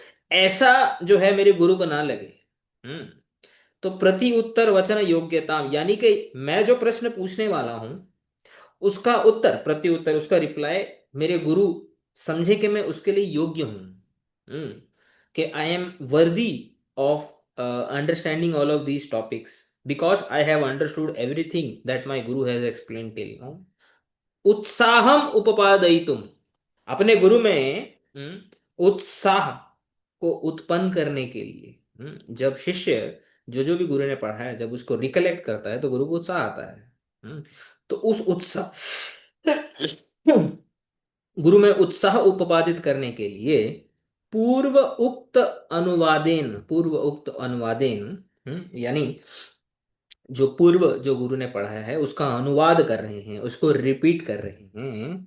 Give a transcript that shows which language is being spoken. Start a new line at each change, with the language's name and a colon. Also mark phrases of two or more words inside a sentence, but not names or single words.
Hindi: ऐसा जो है मेरे गुरु को ना लगे। हम्म तो प्रति उत्तर वचन योग्यता, यानी कि मैं जो प्रश्न पूछने वाला हूं, उसका उत्तर, प्रति उत्तर, उसका रिप्लाई मेरे गुरु समझे कि मैं उसके लिए योग्य हूं।
English: कि I am worthy of understanding all of these topics because I have understood everything that my guru has explain till now.
Sanskrit: उत्साहम उपपादयितुम,
Hindi: अपने गुरु में उत्साह को उत्पन्न करने के लिए। जब शिष्य जो जो भी गुरु ने पढ़ा है जब उसको रिकलेक्ट करता है तो गुरु को उत्साह आता है। तो उस उत्साह गुरु में उत्साह उपपादित करने के लिए
Sanskrit: पूर्व उक्त अनुवादेन,
Hindi: यानी जो पूर्व जो गुरु ने पढ़ाया है उसका अनुवाद कर रहे हैं, उसको रिपीट कर रहे हैं।